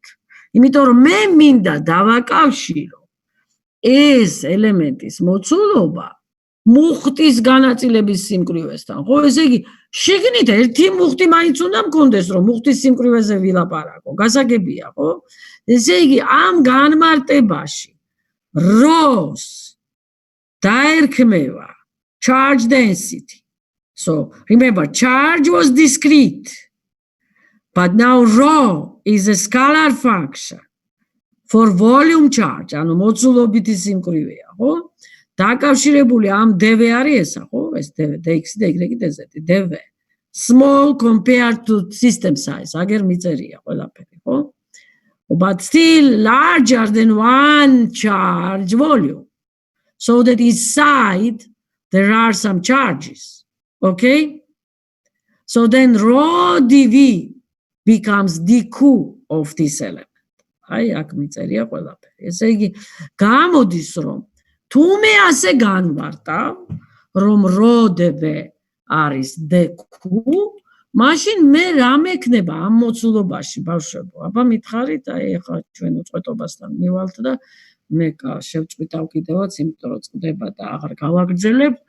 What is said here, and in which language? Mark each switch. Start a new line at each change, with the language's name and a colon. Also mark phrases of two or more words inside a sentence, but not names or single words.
Georgian: იმიტომ რომ მე მინდა დავაკავშირო ეს ელემენტის მოცულობა მუხტის განაწილების სიმკვრივესთან. ხო, ესე იგი, შიგნით ერთი მუხტი მაინც უნდა მქონდეს, რომ მუხტის სიმკვრივეზე ვილაპარაკო. გასაგებია, ხო? ესე იგი, ამ განმარტებაში როს დაერქმევა
English: charge density. So, remember, charge was discrete, but now rho is a scalar function for volume charge,
Georgian: ანუ მოცულობითი სიმკვრივეა, ხო? დაკავშირებული ამ dv არის ესა, ხო?
English: ეს dv, dx, dy, dz, dv. Small compared to system size,
Georgian: აგერ მიწერია ყველაფერი, ხო?
English: But still larger than one charge volume. So that inside there are some charges. Okay? So then rho dv becomes dq of this element.
Georgian: აი, აქ მიწერია ყველაფერი. ესე იგი, გამოდის რომ თუ მე ასე განვარტავ, რომ rho dv არის dq, მაშინ მე რა მექნება ამ მოცულობაში, ბავშვებო? აბა მითხარით, აი ახლა ჩვენ უწყვეტობასთან მივალთ და მე შევწყვიტავ კიდევაც, იმიტომ რომ წდება და აღარ გავაგრძელებ.